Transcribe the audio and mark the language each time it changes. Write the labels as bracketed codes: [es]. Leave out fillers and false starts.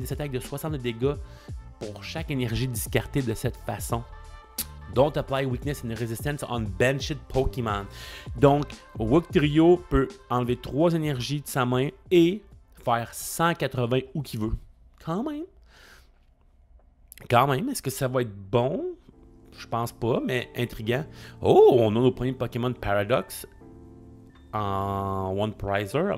[fr] Des attaques de 60 de dégâts pour chaque énergie discardée de cette façon. [en] Don't apply weakness and resistance on benched Pokémon. [fr] Donc, Wugtrio peut enlever 3 énergies de sa main et faire 180 où qu'il veut. Quand même, est-ce que ça va être bon? Je pense pas, mais intriguant. Oh, on a nos premiers Pokémon Paradox en One Prizer.